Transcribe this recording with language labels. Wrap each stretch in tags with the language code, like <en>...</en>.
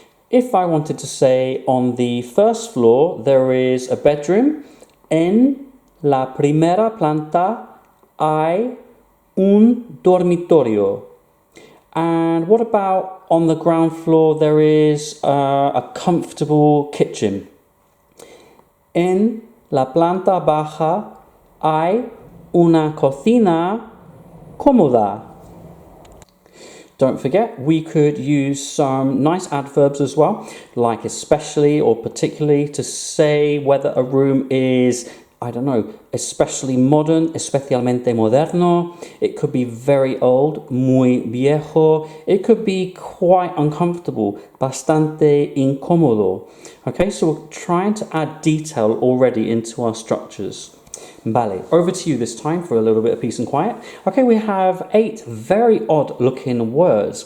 <en>If I wanted to say on the first floor there is a bedroom,</en> <es>en la primera planta hay un dormitorio.</es> <en>And what about on the ground floor there is a comfortable kitchen?</en> <es>En la planta baja hay una cocina cómoda.</es> <en>Don't forget, we could use some nice adverbs as well, like especially or particularly, to say whether a room is, I don't know, especially modern,</en> <es>especialmente moderno.</es> <en>It could be very old,</en> <es>muy viejo.</es> <en>It could be quite uncomfortable,</en> <es>bastante incómodo.</es> <en>Okay, so we're trying to add detail already into our structures. Vale, over to you this time for a little bit of peace and quiet. Okay, we have 8 very odd looking words.</en>